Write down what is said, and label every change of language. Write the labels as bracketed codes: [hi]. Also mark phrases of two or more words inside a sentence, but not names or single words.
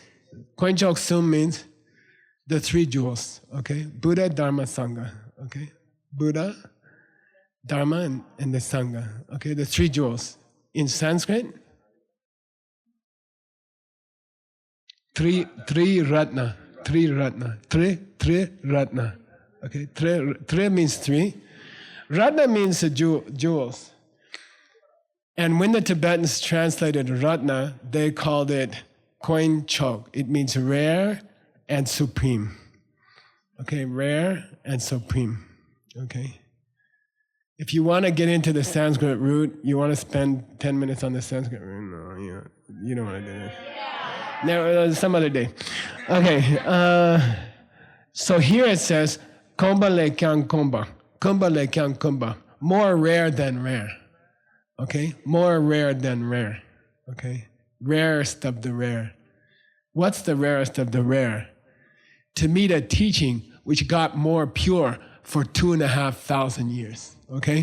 [bo] དཀོན་མཆོག་གསུམ [en] means the 3 jewels. Okay, Buddha, Dharma, Sangha. Okay, Buddha, Dharma, and the Sangha. Okay, the 3 jewels. In Sanskrit, three ratna. [sa] त्रि रत्न. त्रि रत्न. [en] Okay, tri means 3. Ratna means jewels. And when the Tibetans translated ratna, they called it [bo] དཀོན་མཆོག. [en] It means rare and supreme. Okay, rare and supreme. Okay. If you want to get into the Sanskrit root, you want to spend 10 minutes on the Sanskrit root? No, you don't want to do that. No, some other day. Okay. So here it says, [bo] དཀོན་པ་ལས་ཀྱང་དཀོན་པ. དཀོན་པ་ལས་ཀྱང་དཀོན་པ. [en] More rare than rare. Okay? More rare than rare. Okay? Rarest of the rare. What's the rarest of the rare? To meet a teaching which got more pure for 2,500 years. Okay?